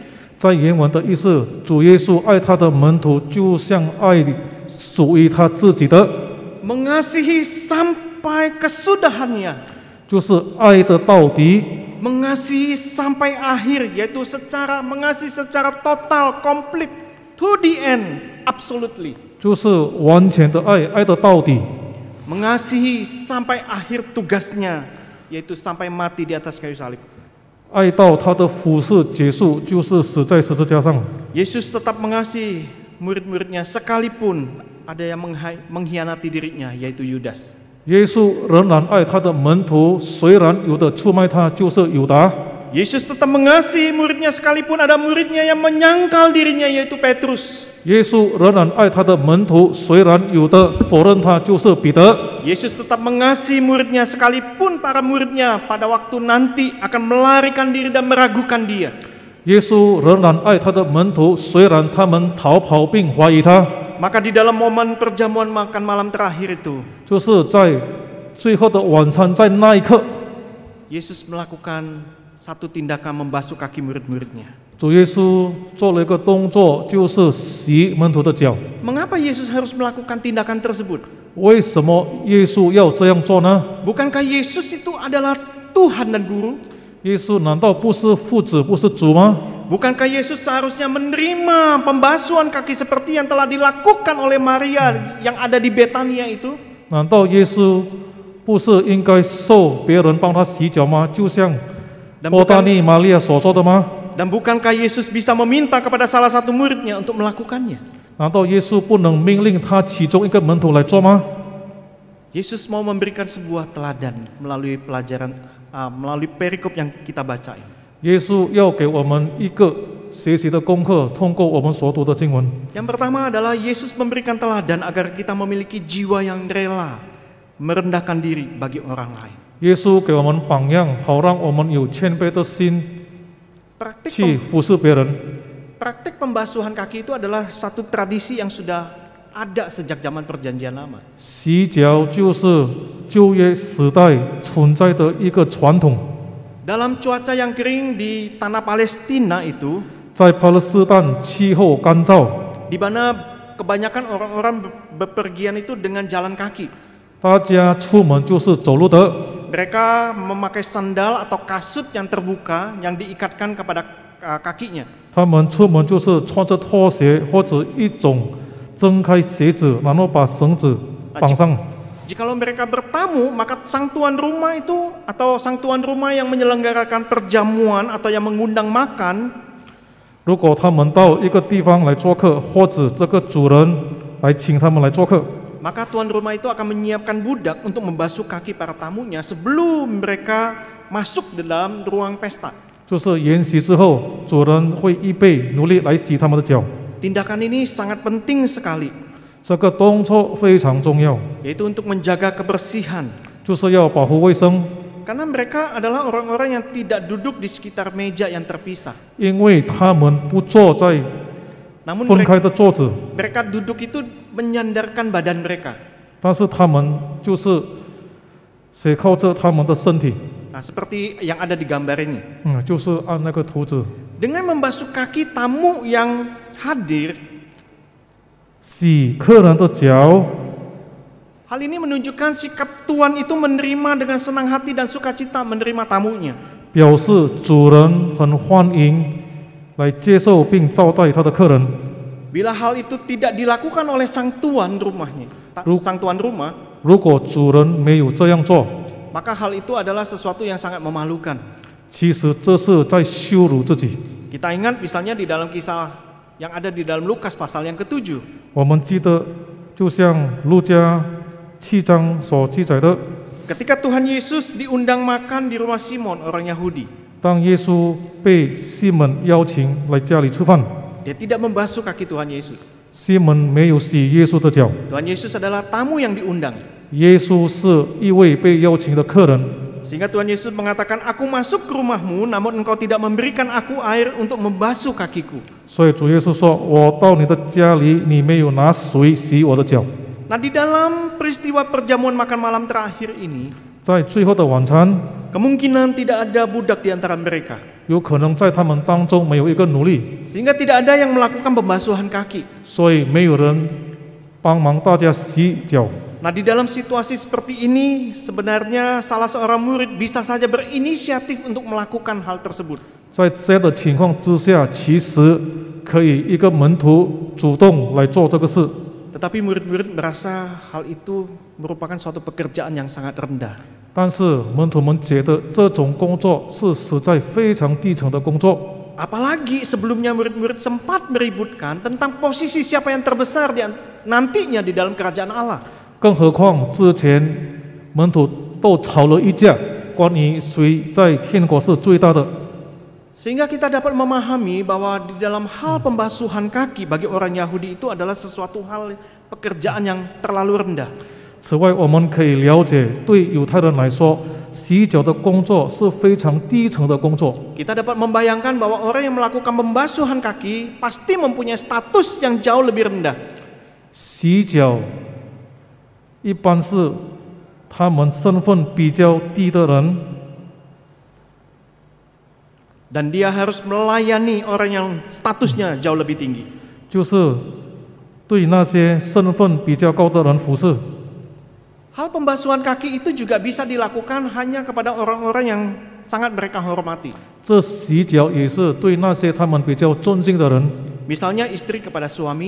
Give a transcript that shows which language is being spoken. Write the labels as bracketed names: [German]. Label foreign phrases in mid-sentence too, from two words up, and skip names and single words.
[Chinese] 在原文的意思，主耶稣爱他的门徒，就像爱属于他自己的， [Indonesian] Mengasihi sampai kesudahannya. [Chinese] 就是爱的到底， [Indonesian] Mengasihi sampai akhir, yaitu mengasihi secara total, komplit, [English] to the end, absolutely. [Chinese] 就是完全的爱，爱的到底。 [Indonesian] Mengasihi sampai akhir tugasnya, yaitu sampai mati di atas kayu salib. [Chinese] 爱到他的服事结束，就是死在十字架上。 [Indonesian] Yesus tetap mengasihi murid-muridnya sekalipun ada yang mengkhianati dirinya, yaitu Yudas. [Chinese] 耶稣仍然爱他的门徒，虽然有的出卖他，就是犹达。 [Indonesian] Yesus tetap mengasihi muridnya sekalipun ada muridnya yang menyangkal dirinya, yaitu Petrus. [Chinese] 耶稣仍然爱他的门徒，虽然有的否认他，就是彼得。 [Indonesian] Yesus tetap mengasihi muridnya sekalipun para muridnya pada waktu nanti akan melarikan diri dan meragukan dia. [Chinese] 耶稣仍然爱他的门徒，虽然他们逃跑并怀疑他。 [Indonesian] Maka di dalam momen perjamuan makan malam terakhir itu, [Chinese] 就是在最后的晚餐，在那一刻， [Indonesian] Yesus melakukan satu tindakan membasuh kaki murid-muridnya. [Chinese] 主耶稣做了一个动作，就是洗门徒的脚。 [Indonesian] Mengapa Yesus harus melakukan tindakan tersebut? [Chinese] 为什么耶稣要这样做呢？ [Indonesian] Bukankah Yesus itu adalah Tuhan dan Guru? [Chinese] 耶稣难道不是父子，不是主吗？ [Indonesian] Bukankah Yesus seharusnya menerima pembasuhan kaki seperti yang telah dilakukan oleh Maria yang ada di Betania itu? [Chinese] 难道耶稣不是应该受别人帮他洗脚吗？就像伯大尼玛利亚所做的吗？ [Indonesian] Dan bukankah Yesus bisa meminta kepada salah satu muridnya untuk melakukannya? [Chinese] 难道耶稣不能命令他其中一个门徒来做吗？ [Indonesian] Yesus mau memberikan sebuah teladan melalui melalui perikop yang kita baca. [Chinese] 耶稣要给我们一个学习的功课，通过我们所读的经文。 [Indonesian] Yang pertama adalah Yesus memberikan teladan agar kita memiliki jiwa yang rela merendahkan diri bagi orang lain. [Chinese] 耶稣给我们榜样，好让我们有谦卑的心去服侍别人。 [Indonesian] Praktik pembasuhan kaki itu adalah satu tradisi yang sudah ada sejak zaman Perjanjian Lama. [Chinese] 洗脚就是旧约时代存在的一个传统。 [Indonesian] Dalam cuaca yang kering di tanah Palestina itu, [Chinese] 在巴勒斯坦气候干燥， [Indonesian] di mana kebanyakan orang-orang bepergian itu dengan jalan kaki. [Chinese] 大家出门就是走路的。 [Indonesian] Mereka memakai sandal atau kasut yang terbuka yang diikatkan kepada kakinya. [Chinese] 他们出门就是穿着拖鞋或者一种睁开鞋子，然后把绳子绑上。 [Indonesian] Jikalau mereka bertamu, maka sang tuan rumah itu atau sang tuan rumah yang menyelenggarakan perjamuan atau yang mengundang makan, [Chinese] 如果他们到一个地方来做客，或者这个主人来请他们来做客， [Indonesian] maka tuan rumah itu akan menyiapkan budak untuk membasuh kaki para tamunya sebelum mereka masuk di dalam ruang pesta. [Chinese] 就是筵席之后，主人会预备奴隶来洗他们的脚。 [Indonesian] Tindakan ini sangat penting sekali, [Chinese] 这个动作非常重要， [Indonesian] yaitu untuk menjaga kebersihan. [Chinese] 就是要保护卫生， [Indonesian] Karena mereka adalah orang-orang yang tidak duduk di sekitar meja yang terpisah. [Chinese] 因为他们不坐在 [Indonesian] Namun [Chinese] 分开的桌子， [Indonesian] mereka duduk itu menyandarkan badan mereka. [Chinese] 但是他们就是斜靠着他们的身体， [Indonesian] Nah, seperti yang ada di gambar ini. [Chinese] 就是按那个图纸 [Indonesian] Dengan membasuh kaki tamu yang hadir, [Chinese] 洗客人的脚， [Indonesian] hal ini menunjukkan sikap tuan itu menerima dengan senang hati dan sukacita menerima tamunya. [Chinese] 表示主人很欢迎来接受并招待他的客人。 [Indonesian] Bila hal itu tidak dilakukan oleh sang tuan rumahnya, sang tuan rumah, [Chinese] 如果主人没有这样做， [Indonesian] maka hal itu adalah sesuatu yang sangat memalukan. [Chinese] 其实这是在羞辱自己。 [Indonesian] Kita ingat misalnya di dalam kisah yang ada di dalam Lukas pasal yang ke-7. [Chinese] 我们记得，就像路加7章所记载的， [Indonesian] Ketika Tuhan Yesus diundang makan di rumah Simon, orang Yahudi, [Chinese] 当耶稣被西门邀请来家里吃饭， [Indonesian] dia tidak membasuh kaki Tuhan Yesus. [Chinese] 西门没有洗耶稣的脚。 [Indonesian] Tuhan Yesus adalah tamu yang diundang. [Chinese] 耶稣是一位被邀请的客人， [Indonesian] Sehingga Tuhan Yesus mengatakan, aku masuk ke rumahmu, namun engkau tidak memberikan aku air untuk membasuh kakiku. [Chinese] 所以主耶稣说：“我到你的家里，你没有拿水洗我的脚。” [Indonesian] Nah, di dalam peristiwa perjamuan makan malam terakhir ini, [Chinese] 在最后的晚餐， [Indonesian] kemungkinan tidak ada budak di antara mereka, [Chinese] 有可能在他们当中没有一个奴隶， [Indonesian] sehingga tidak ada yang melakukan pembasuhan kaki. [Chinese] 所以没有人帮忙大家洗脚。 [Indonesian] Nah, di dalam situasi seperti ini, sebenarnya salah seorang murid bisa saja berinisiatif untuk melakukan hal tersebut. [Chinese] 在这样的情况之下，其实可以一个门徒主动来做这个事， [Indonesian] Tetapi murid-murid merasa hal itu merupakan suatu pekerjaan yang sangat rendah. [Chinese] 但是门徒们觉得这种工作是实在非常低层的工作。 [Indonesian] Apalagi sebelumnya murid-murid sempat meributkan tentang posisi siapa yang terbesar nantinya di dalam kerajaan Allah. [Chinese] 更何况之前门徒都吵了一架，关于谁在天国是最大的。 [Indonesian] Sehingga kita dapat memahami bahwa di dalam hal pembasuhan kaki bagi orang Yahudi itu adalah sesuatu hal pekerjaan yang terlalu rendah. [Chinese] 此外，我们可以了解，对犹太人来说，洗脚的工作是非常低层的工作。 [Indonesian] Kita dapat membayangkan bahwa orang yang melakukan pembasuhan kaki pasti mempunyai status yang jauh lebih rendah. [Chinese] 洗脚一般是他们身份比较低的人， [Indonesian] Dan dia harus melayani orang yang statusnya jauh lebih tinggi. [Chinese] 就是对那些身份比较高的人服侍。 [Indonesian] Hal pembasuhan kaki itu juga bisa dilakukan hanya kepada orang-orang yang sangat mereka hormati. [Chinese] 这洗脚也是对那些他们比较尊敬的人， [Indonesian] Misalnya istri kepada suami,